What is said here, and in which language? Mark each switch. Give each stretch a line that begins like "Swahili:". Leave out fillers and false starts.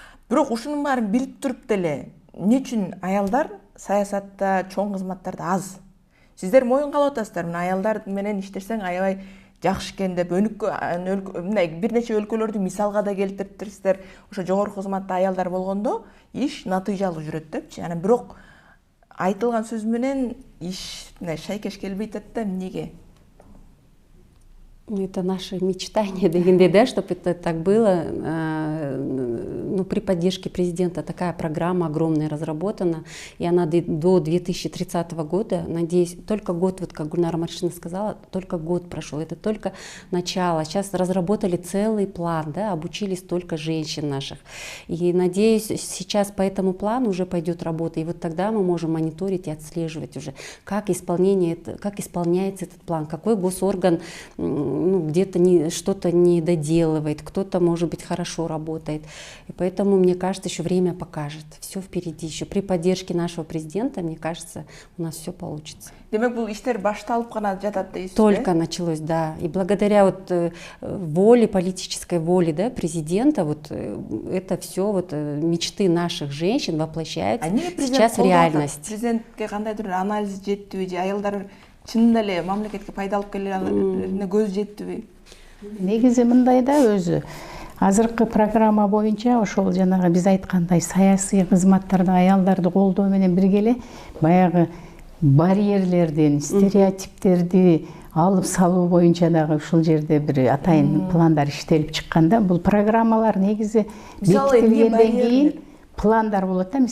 Kyrgyz: Бирок ушунун баарын билип туруп деле эмне үчүн аялдар саясатта, чоң кызматтарда аз? Сиздер моюнга алып атасыздар, мына аялдар менен иштесең аябай жакшы экен деп мындай бир нече өлкөлөрдү мисалга да келтирипсиздер. Ошо жогорку кызматта аялдар болгондо иш натыйжалуу жүрөт депчи. Анан бирок айтылган сөз менен иш мындай шайкеш келбей атат да, эмнеге?
Russian: Это наше мечтание, да, чтобы это так было. Ну, при поддержке президента такая программа огромная разработана, и она до 2030 года, надеюсь, только год, вот как Гульнара Маршина сказала, только год прошел, это только начало. Сейчас разработали целый план, да, обучили столько женщин наших. И надеюсь, сейчас по этому плану уже пойдет работа, и вот тогда мы можем мониторить и отслеживать уже, как исполняется этот план, какой госорган где-то что-то не доделывает, кто-то, может быть, хорошо работает. И поэтому, мне кажется, еще время покажет. Все впереди еще. При поддержке нашего президента, мне кажется, у нас все получится.
Kyrgyz: Демек, бул иштер башталып гана жатат дейсиз?
Russian: Только началось, да. И благодаря вот воле, политической воле, да, президента, вот это все вот мечты наших женщин воплощаются сейчас в реальность.
Kyrgyz: Президентке кандайдыр анализ жетпейби же аялдар чынында эле мамлекетке пайда алып келерine көз жетпейби? Негизи мындай да, өзү азыркы программа боюнча ошол жанагы биз айткандай саясий кызматтарда аялдарды колдоо менен бирге эле баягы барьерлердин, стереотиптерди алып салуу боюнча дагы ушул жерде бир атайын пландар иштелип чыкканда, бул программалар негизи бекитилгенден кийин пландар болот да.